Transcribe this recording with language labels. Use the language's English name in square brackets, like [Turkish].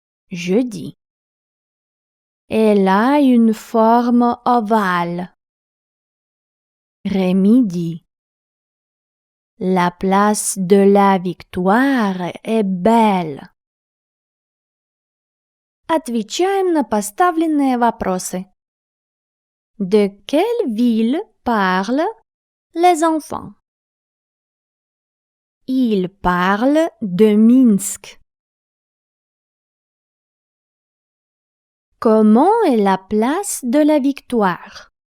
[French] Je dis: elle a une forme ovale. Rémi dit: la place de la Victoire est belle. [Russian] Отвечаем на поставленные вопросы. [French] De quelle ville parlent les enfants? Ils parlent de Minsk. Comment est la place de la Victoire?